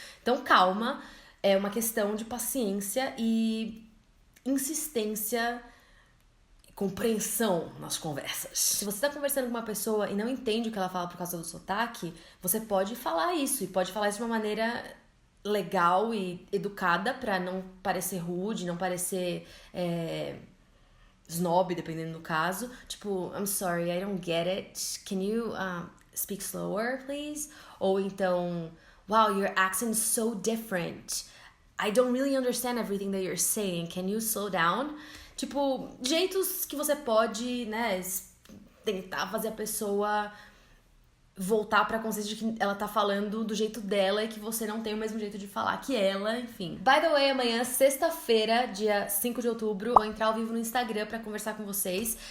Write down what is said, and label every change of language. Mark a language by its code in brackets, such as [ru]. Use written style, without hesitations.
[pt] Então calma, é uma questão de paciência e insistência e compreensão nas conversas. Se você tá conversando com uma pessoa e não entende o que ela fala por causa do sotaque, você pode falar isso, e pode falar isso de uma maneira legal e educada pra não parecer rude, não parecer snob, dependendo do caso. Tipo, [en] I'm sorry, I don't get it. Can you speak slower, please? [pt] Ou então, [en] wow, your accent is so different. I don't really understand everything that you're saying. Can you slow down? [pt] Tipo, jeitos que você pode, né, tentar fazer a pessoa voltar pra consciência de que ela tá falando do jeito dela e que você não tem o mesmo jeito de falar que ela, enfim. [en] By the way, [pt] amanhã, sexta-feira, dia 5 de outubro, vou entrar ao vivo no Instagram pra conversar com vocês.